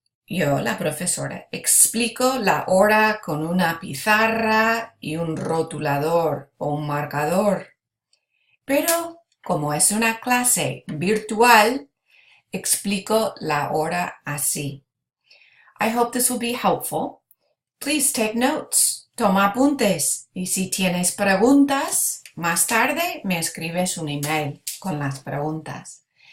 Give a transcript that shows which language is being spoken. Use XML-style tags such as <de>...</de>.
<es>yo, la profesora, explico la hora con una pizarra y un rotulador o un marcador. Pero como es una clase virtual, explico la hora así.</es> <en>I hope this will be helpful. Please take notes.</en> <es>Toma apuntes. Y si tienes preguntas, más tarde me escribes un email con las preguntas.</es>